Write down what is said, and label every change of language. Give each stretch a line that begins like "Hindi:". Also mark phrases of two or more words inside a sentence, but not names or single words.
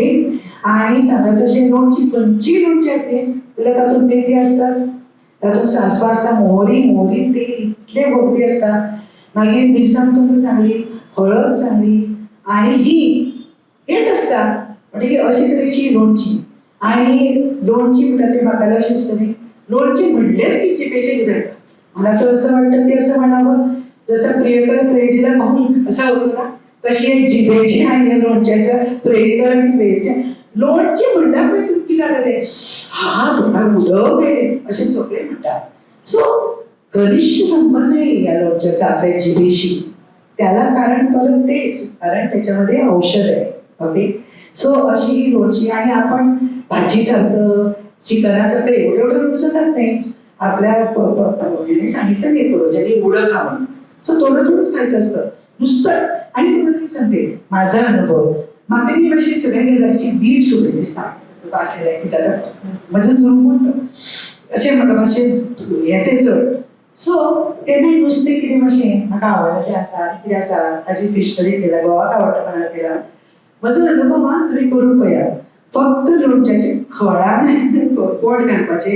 Konkani: आनी सांगता तशें लोणची खंयचीय लोणची आसली जाल्यार तातूंत मेथी आसताच, तातूंत सांसव आसता, मोहरी तेल इतलें भोगती आसता. मागीर मिरसांग तुमकां सांगली, हळद सांगली आनी हींग हेच आसता. म्हणटकीर अशे तरेची लोणची. आनी लोणची म्हणटा ती म्हाका अशी दिसतली लोणची म्हणलेंच की जिबेचेर उरता.
Marathi: मला तर असं वाटतं की असं म्हणावं जसं प्रियकर प्रेयसीला पाहून असा होतो ना, तशी जिबेची आणि या लोणच्याचं प्रियकर आणि प्रेयसी
Konkani: लोणची म्हणटा पळय की जाता ते हा तोंडाक उदक येयलें अशें सगळे म्हणटात.
Marathi: सो घनिष्ठ संबंध आहे या लोणच्याचा आपल्या जिबेशी. त्याला कारण परत तेच, कारण त्याच्यामध्ये औषध आहे. ओके. सो अशी ही लोणची. आणि आपण भाजीसारखं चिकनासारखं एवढं लोणचं खात नाही. आपल्या यांनी सांगितलं नाही पूर्वजांनी उडं खा म्हणून. सो थोडंच खायचं असतं नुसतं. आणि तुम्हाला मी सांगते माझा अनुभव,
Konkani: म्हाका ती मातशी सगळ्या गजालीची वीट सोडली दिसता. म्हणजे दुर्गुण अशें म्हाका मातशें येते चड. सो तेन्ना नुस्तें कितें मातशें म्हाका आवडटा तें आसा कितें आसा ताजी
English: fish curry
Konkani: केला गोवाक आवडटा केला म्हजो अनुभव हा तुमी करून पळयात फक्त लोणच्याचे खडान पोट घालपाचें